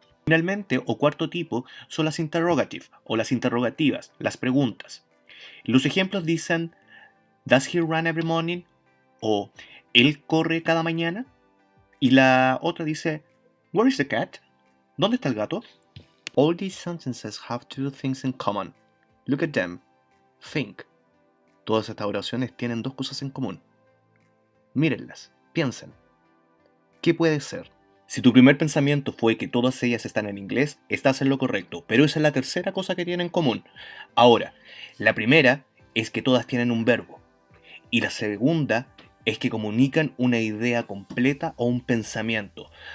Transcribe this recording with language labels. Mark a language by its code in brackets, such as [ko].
[es] Finalmente, o cuarto tipo, son las interrogative o las interrogativas, las preguntas. Los ejemplos dicen [en] does he run every morning, [es] o él corre cada mañana, y la otra dice [en] where is the cat? [es] ¿Dónde está el gato? [en] All these sentences have two things in common. Look at them. Think. [es] Todas estas oraciones tienen 2 cosas en común. Mírenlas. Piensen. ¿Qué puede ser? Si tu primer pensamiento fue que todas ellas están en inglés, estás en lo correcto, pero esa es la tercera cosa que tienen en común. Ahora, la primera es que todas tienen un verbo, y la segunda es que comunican una idea completa o un pensamiento.